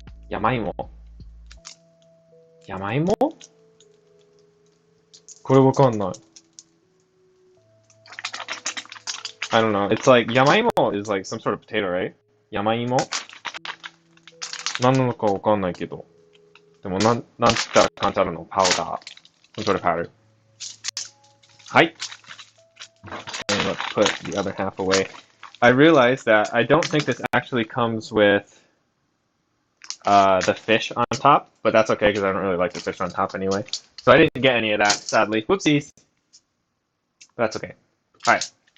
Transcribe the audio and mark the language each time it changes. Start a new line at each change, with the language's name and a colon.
English: Yamaimo. Yamaimo?
Japanese: これわかんない。
English: I don't know. It's like, yamaimo is like some sort of potato, right? Yamaimo?
Japanese: 何なのかわかんないけど。でもなんつったら簡単なの？パウダー。
English: some sort of powder. はい。 And let's put the other half away. I realized that I don't think this actually comes with the fish on top, but that's okay because I don't really like the fish on top anyway. So I didn't get any of that, sadly. Whoopsies. But that's okay. Alright.